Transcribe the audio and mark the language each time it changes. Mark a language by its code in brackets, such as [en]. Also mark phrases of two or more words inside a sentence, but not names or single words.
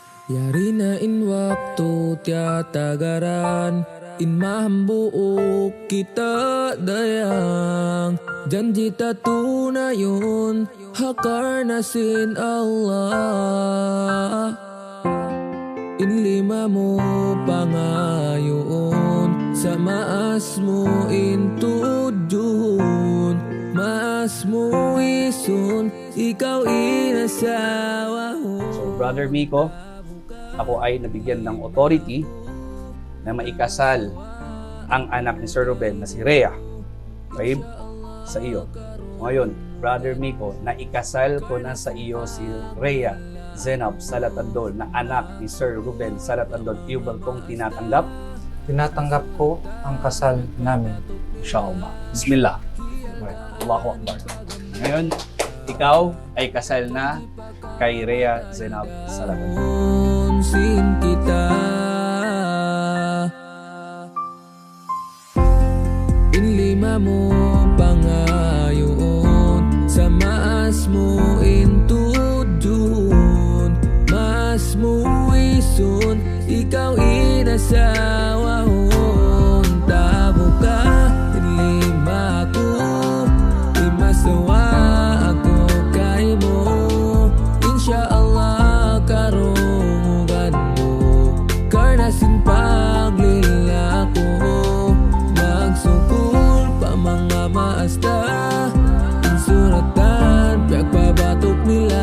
[tsg] Yari na in waktu tiatagaran, in mahambuok kita dayang. Janji tatunayon, hakarnasin Allah. In lima mo pangayon, sa maas mo intudyon. Maas mo isun, ikaw inasawa ho. [tl] So Brother Miko, ako ay nabigyan ng authority na maikasal ang anak ni Sir Ruben na si Rhea, babe, sa iyo. Ngayon, Brother Miko, naikasal ko na sa iyo si Rhea Zenab Salatandol na anak ni Sir Ruben Salatandol. Iyo ba itong tinatanggap? Tinatanggap ko ang kasal namin. [ar] إن شاء الله بسم الله الله أكبر. [tl] Ngayon, ikaw ay kasal na kay Rhea Zenab Salatandol. [tsg] Sin kita in lima mo pangayon, sa maas mo intudyon. Maas mo isun, ikaw inasawa hon. Tabo ka in lima ko, imasawa ako kay mo. Insyaallah karungan mo, karnasin paglila ko. Magsukul pa mga maasta, insuratan pagpabatok nila.